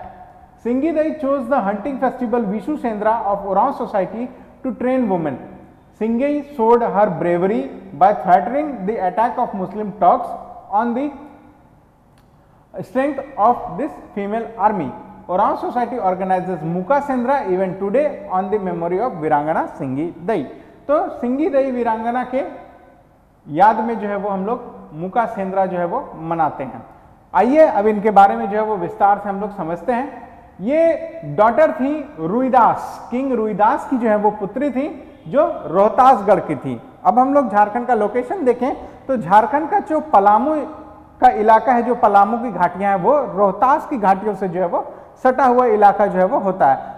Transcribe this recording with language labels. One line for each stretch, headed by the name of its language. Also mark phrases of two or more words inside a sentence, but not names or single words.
English: Singi Dai chose the hunting festival Vishu Sendra of Oraon society to train women. Singi showed her bravery by threatening the attack of Muslim Turks on the strength of this female army. Oraon society organizes Muka Sendra even today on the memory of वीरांगना सिंगी दई।
Hindi: तो सिंगी दई वीरांगना के याद में जो है वो हम लोग मुका सेंद्रा जो है वो मनाते हैं। आइए अब इनके बारे में जो है वो विस्तार से हम लोग समझते हैं। ये डॉटर थी रुईदास, किंग रुईदास की जो है वो पुत्री थी, जो रोहतासगढ़ की थी। अब हम लोग झारखंड का लोकेशन देखें तो झारखंड का जो पलामू का इलाका है, जो पलामू की घाटियां हैं, वो रोहतास की घाटियों से जो है वो सटा हुआ इलाका जो है वो होता है।